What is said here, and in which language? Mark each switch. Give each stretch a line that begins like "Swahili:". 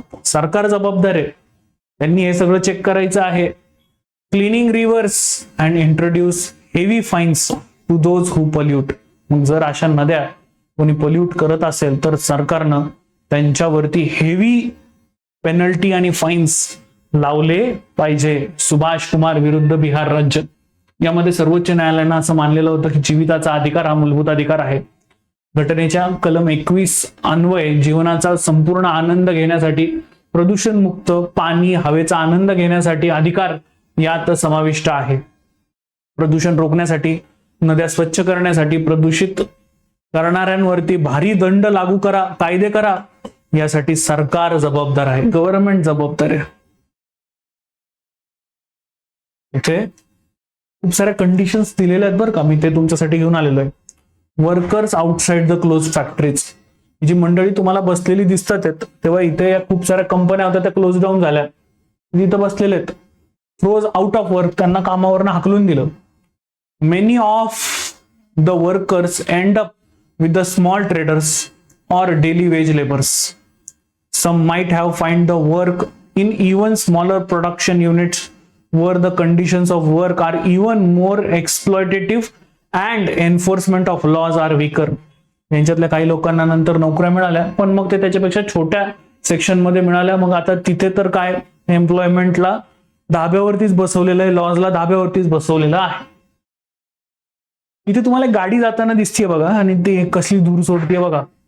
Marathi: सरकार जबाबदार आहे, त्यांनी हे सगळं चेक करायचं आहे.
English: Cleaning rivers and introduce heavy fines to those who pollute.
Marathi: मग जर अशा नद्या कोणी पोल्यूट करत असेल तर सरकारनं त्यांच्यावरती हेवी पेनल्टी आणि फाईन्स लावले पाहिजे. सुभाष कुमार विरुद्ध बिहार राज्य. यामध्ये सर्वोच्च न्यायालयानं असं मानलेलं होतं की जीविताचा अधिकार हा मूलभूत अधिकार आहे. घटनेच्या कलम 21 अन्वये जीवनाचा संपूर्ण आनंद घेण्यासाठी, प्रदूषण मुक्त पाणी हवेचा आनंद घेण्यासाठी अधिकार यात समाविष्ट आहे. प्रदूषण रोखण्यासाठी, नद्या स्वच्छ करण्यासाठी, प्रदूषित करणाऱ्यांवरती भारी दंड लागू करा, कायदे करा, यासाठी सरकार जबाबदार आहे, गव्हर्नमेंट जबाबदार आहे. इथे खूप साऱ्या कंडिशन्स दिलेल्या आहेत बरं का, मी ते तुमच्यासाठी घेऊन आलेलो आहे.
English: Workers outside the close factories.
Marathi: जी मंडळी तुम्हाला बसलेली दिसतात आहेत, तेव्हा इथे खूप साऱ्या कंपन्या होत्या त्या क्लोज डाऊन झाल्या, इथं बसलेले आहेत.
English: froze out of work,
Marathi: त्यांना कामावरनं हाकलून दिलं.
English: Many of the workers end up with the small traders or daily wage laborers. Some might have find the work in even smaller production units where the conditions of work are even more exploitative and enforcement of laws are weaker.
Marathi: यांच्यातल्या काही लोकांना नंतर नोकऱ्या मिळाल्या, पण मग ते त्याच्यापेक्षा छोट्या सेक्शन मध्ये मिळाल्या. मग आता तिथे तर काय एम्प्लॉयमेंटला धाब्यावरतीच बसवलेलं आहे, लॉजला धाब्यावरतीच बसवलेलं आहे. इथे तुम्हाला गाडी जाताना दिसतीये बघा, आणि ते कसली धूर सोडतीये बघा.